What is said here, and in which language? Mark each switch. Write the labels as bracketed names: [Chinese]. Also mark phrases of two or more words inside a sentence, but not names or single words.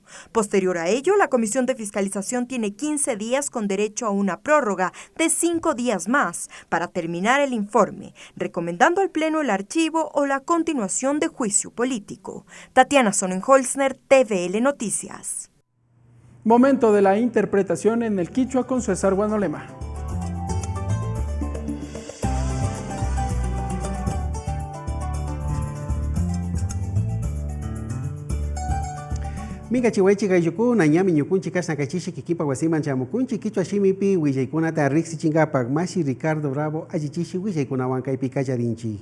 [Spanish] Posterior a ello, la Comisión de Fiscalización tiene 15 días con derecho a una prórroga de 5 días más para terminar el informe, recomendando al Pleno el archivo o la continuación de juicio político. Tatiana Sonnenholzner, TVL Noticias. Momento de la interpretación en el quichua con César Guanolema. [Quechua] Minga chihuaychi gayuku nanyami ñukunchi kasna kachishi kikipa wasiman chamukunchi kichwa shimipi willaykunata riksi chingapak Mashi Ricardo Bravo ajichishi willaykunawan kaypi kacharinchi.